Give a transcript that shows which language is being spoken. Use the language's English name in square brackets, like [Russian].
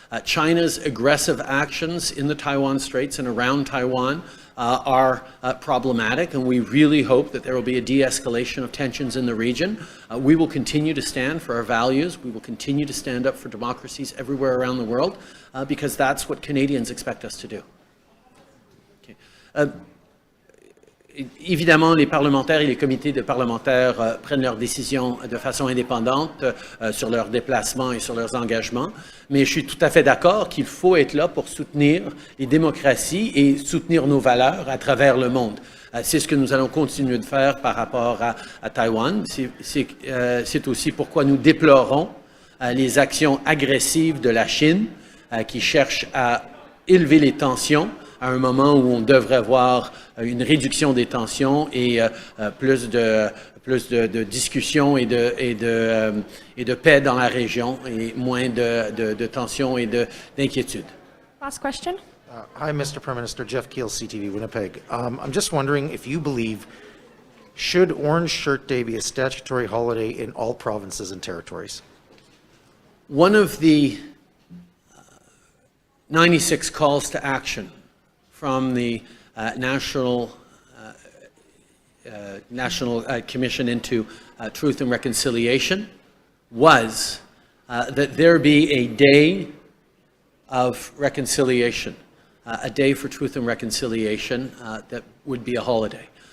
[English] China's aggressive actions in the Taiwan Straits and around Taiwan are problematic, and we really hope that there will be a de-escalation of tensions in the region. We will continue to stand for our values. We will continue to stand up for democracies everywhere around the world, because that's what Canadians expect us to do. Okay. [French] Évidemment, les parlementaires et les comités de parlementaires prennent leurs décisions de façon indépendante sur leurs déplacements et sur leurs engagements, mais je suis tout à fait d'accord qu'il faut être là pour soutenir les démocraties et soutenir nos valeurs à travers le monde. C'est ce que nous allons continuer de faire par rapport à Taïwan. C'est aussi pourquoi nous déplorons les actions agressives de la Chine qui cherche à élever les tensions à un moment où on devrait avoir une réduction des tensions et plus de discussions et de paix dans la région et moins de tensions et d'inquiétudes. [English] Last question. Hi, Mr. Prime Minister. Jeff Keel, CTV, Winnipeg. I'm just wondering if you believe, should Orange Shirt Day be a statutory holiday in all provinces and territories? One of the 96 calls to action from the National Commission into Truth and Reconciliation was that there be a day of reconciliation, a day for truth and reconciliation that would be a holiday.